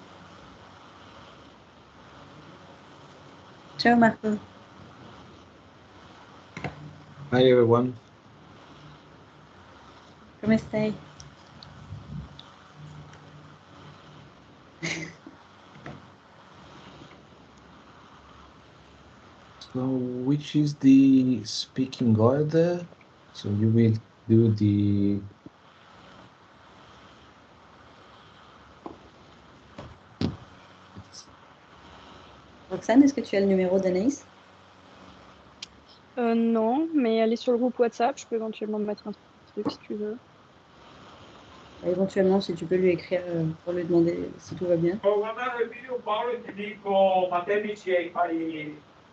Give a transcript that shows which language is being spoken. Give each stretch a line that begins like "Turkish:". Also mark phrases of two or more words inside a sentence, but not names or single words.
Italian: Ciao, Marco.
English: Hi, everyone.
Italian: Come stai?
English: So, which is the speaking order? So you will do the
French: Roxane, est-ce que tu as le numéro d'Anaïs? Non, mais elle est sur le groupe WhatsApp. Je peux éventuellement mettre un truc si tu veux. Éventuellement, si tu peux lui écrire pour lui demander si tout va bien.
Italian: Ho guardato il video Paolo e ti dico, ma te mi ci fai